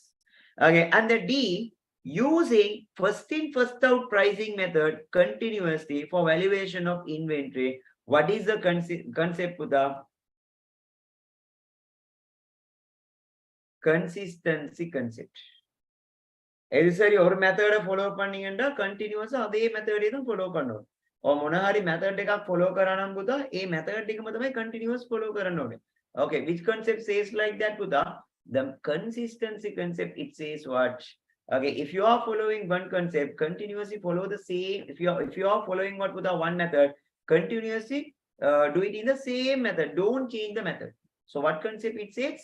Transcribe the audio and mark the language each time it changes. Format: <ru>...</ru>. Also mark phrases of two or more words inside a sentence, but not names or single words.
<en>Okay, and the D, using first in first out pricing method continuously for valuation of inventory. What is the concept Puta? Consistency concept.</en> <ta>சரி ஒரு</ta> <en>method follow</en> <ta>பண்ணீங்கன்னா கண்டினியூஸா அதே மெத்தடே தான் ஃபாலோ பண்ணணும்.</ta> <si>or මොන හරි method එකක් follow කරා නම් පුතා ඒ method එකම තමයි</si> <en>continuous follow</en> <si>කරන්න ඕනේ.</si> <en>Okay, which concept says like that පුතා? The consistency concept, it says what? Okay, if you are following one concept, continuously follow the same. If you are following what Puta one method, continuously do it in the same method. Don't change the method. So what concept it says?</en>